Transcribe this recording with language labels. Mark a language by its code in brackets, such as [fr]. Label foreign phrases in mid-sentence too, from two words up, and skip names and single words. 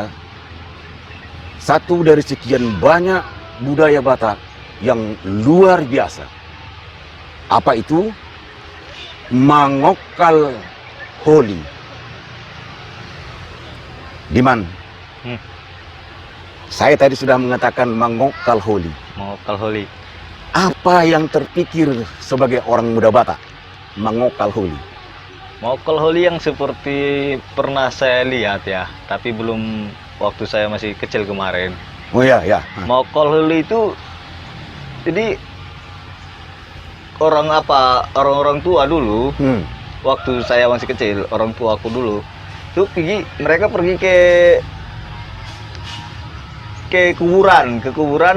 [id] Satu dari sekian banyak budaya Batak yang luar biasa. Apa itu? Mangokal Holi. Diman, Hmm. saya tadi sudah mengatakan mangokal holi. Mangokal holi. Apa yang terpikir sebagai orang muda Batak? Mangokal holi. Mangokal holi yang seperti pernah saya lihat ya, tapi belum waktu saya masih kecil kemarin. Oh ya, ya. Mangokal holi itu jadi orang-orang tua dulu, waktu saya masih kecil, orang tua aku dulu itu mereka pergi ke kuburan